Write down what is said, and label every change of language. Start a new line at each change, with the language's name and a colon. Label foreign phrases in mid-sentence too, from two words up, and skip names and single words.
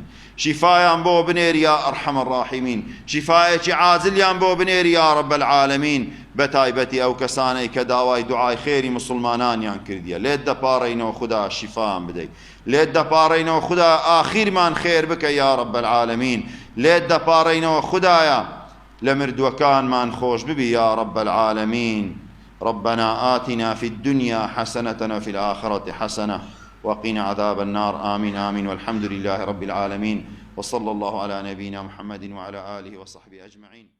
Central Kurdish: شیفایان بۆ بنێری
Arabic: یا ئەرحەم الراحیمین،
Central Kurdish: شیفایەکی عاجلیان بۆ بنێری
Arabic: یا رب العالمین،
Central Kurdish: بەتایبەتی ئەو کەسانەی کە داوای دوعای خێری مسلمانانیان کردیە لێت دەپاڕێینەوە خوددا شیفامان بدەیت لێت دەپاڕێینەوە خوددا ئاخیرمان خێر بکە
Arabic: یا رب العالمین
Central Kurdish: لێت دەپاڕێینەوە خوددایە لە مردووەکانمان خۆش ببی
Arabic: یا رب العالمین ربنا آتنا في الدنيا حسنة وفي الآخرة حسنة وقنا عذاب النار آمين آمين والحمد لله رب العالمين وصلى الله على نبينا محمد وعلى آله وصحبه أجمعين.